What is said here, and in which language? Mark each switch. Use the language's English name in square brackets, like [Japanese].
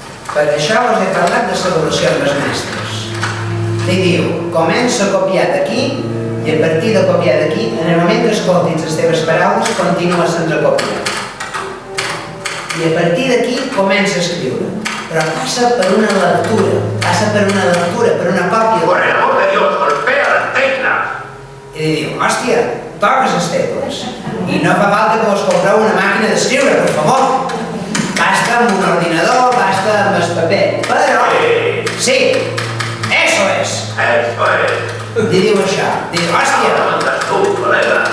[Catalan] Per això us he parlat de l'avaluació amb els mestres. Li diu, comença a copiar d'aquí i a partir de copiar d'aquí, en el moment que escoltis les teves paraules, continua sense copiar. I a partir d'aquí comença a escriure. Però passa per una lectura, per una còpia. [Spanish] Por el amor de Dios, golpea las teclas. [Catalan] I li diu, hòstia, toques les tecles. I no fa falta que vos compreu una màquina d'escriure, per favor. Basta amb un ordinador, basta amb el paper. [Spanish] Però, sí, eso es. Eso es. [Catalan] Li diu això. Diu, hòstia, [Spanish] Mandas tú, colega.